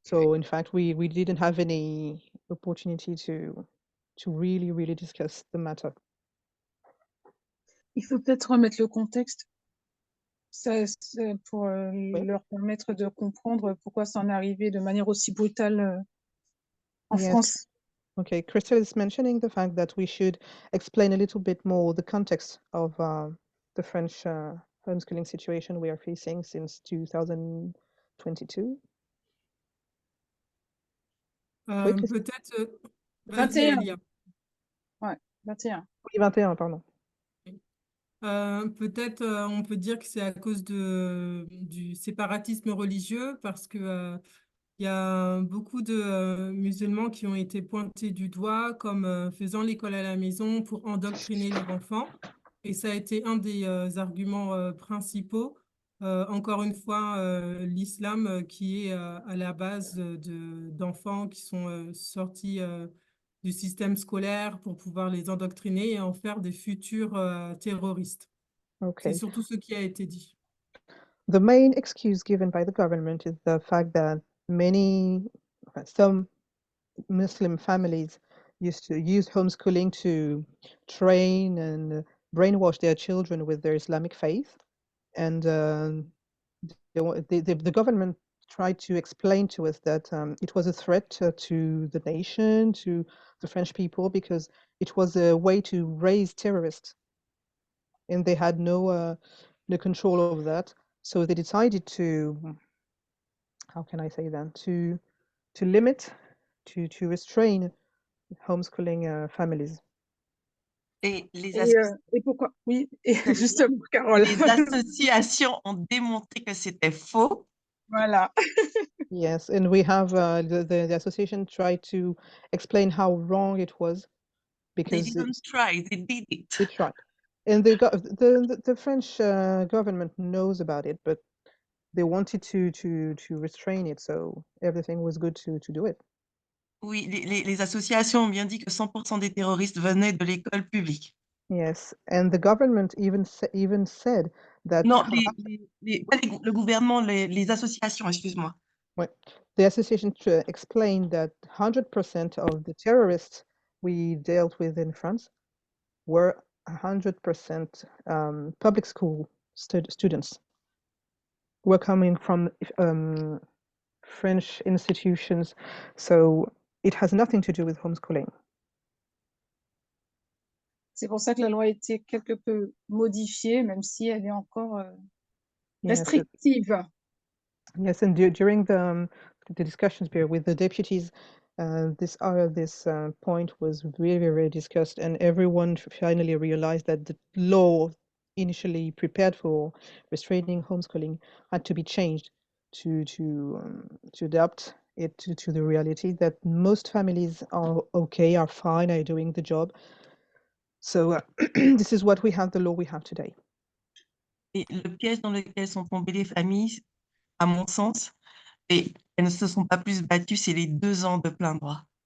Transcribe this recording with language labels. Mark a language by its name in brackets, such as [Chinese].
[English] So in fact, we didn't have any opportunity to really discuss the matter. [French] Il faut peut-être remettre le contexte pour leur permettre de comprendre pourquoi ça en est arrivé de manière aussi brutale en [English] Yes. [French] France. [English] Okay, Crystal is mentioning the fact that we should explain a little bit more the context of the French homeschooling situation we are facing since 2022. Oui, [French] Peut-être Vas-y, 21. Elia. Ouais, 21. Oui, 21, pardon. Peut-être on peut dire que c'est à cause du séparatisme religieux parce que il y a beaucoup de musulmans qui ont été pointés du doigt comme faisant l'école à la maison pour endoctriner leurs enfants. Et ça a été un des arguments principaux. Encore une fois, l'islam qui est à la base d'enfants qui sont sortis du système scolaire pour pouvoir les endoctriner et en faire des futurs terroristes. C'est [English] Okay. [French] surtout ce qui a été dit. [English] The main excuse given by the government is the fact that some Muslim families used to use homeschooling to train and brainwash their children with their Islamic faith. And the government tried to explain to us that it was a threat to the nation, to the French people, because it was a way to raise terrorists. And they had no control over that. So they decided to, how can I say that, to limit, to restrain homeschooling families. [French] Et les, Et pourquoi? Oui, et justement, Carole. les associations ont démontré que c'était faux. Voilà. [English] Yes, and we have the association tried to explain how wrong it was They because didn't try, they did it. they tried. And the French government knows about it, but they wanted to restrain it, so everything was good to do it. [French] Oui, les associations ont bien dit que 100% des terroristes venaient de l'école publique. [English] Yes, and the government even said that [French] Non, pas le gouvernement, les associations, excuse-moi. [English] the association explained that 100% of the terrorists we dealt with in France were 100% public school students. Were coming from French institutions, so it has nothing to do with homeschooling. [French] C'est pour ça que la loi a été quelque peu modifiée, même si elle est encore restrictive. [English] Yes, and during the discussions here with the deputies, this point was very, very discussed, and everyone finally realized that the law initially prepared for restraining homeschooling had to be changed to adapt it to the reality that most families are okay, are fine, are doing the job. So this is what we have, the law we have today. [French] Et le piège dans lequel sont tombées les familles, à mon sens, et elles ne se sont pas plus battues, c'est les 2 ans de plein droit.